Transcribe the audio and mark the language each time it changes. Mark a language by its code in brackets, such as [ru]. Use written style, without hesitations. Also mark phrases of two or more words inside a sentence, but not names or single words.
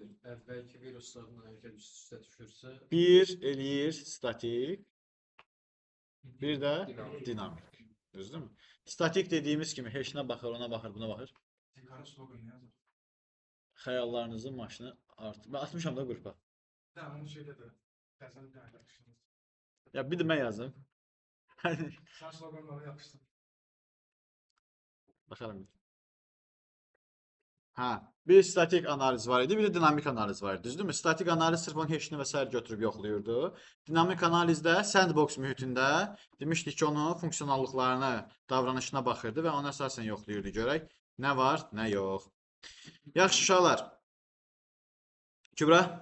[az] Əvvəlki viruslarla əgər üst-üstə düşürsə, Bir eləyir statik, bir də dinamik. dinamik. Düzdürmü? Statik dediyimiz kimi heçinə baxır, ona baxır, buna baxır. Xəyallarınızın maşını artır. Ben atmışam da qrupa. [tr] Tamam, onu şeyde de. Sen bir tane yapıştırdın. [az] Ya bir de mən yazdım. [tr] Sen sloganları yapıştın. Bakalım. [az] Ha, bir statik analiz var idi, bir de dinamik analiz var idi, düzdürmü? Statik analiz sırf onun heçini və sair götürüb yoxlayırdı. Dinamik analizdə sandbox mühitində demişdik ki, onun funksionallıqlarına, davranışına baxırdı və ona əsasən yoxlayırdı. Görək nə var, nə yox. Yaxşı uşaqlar. Kübra.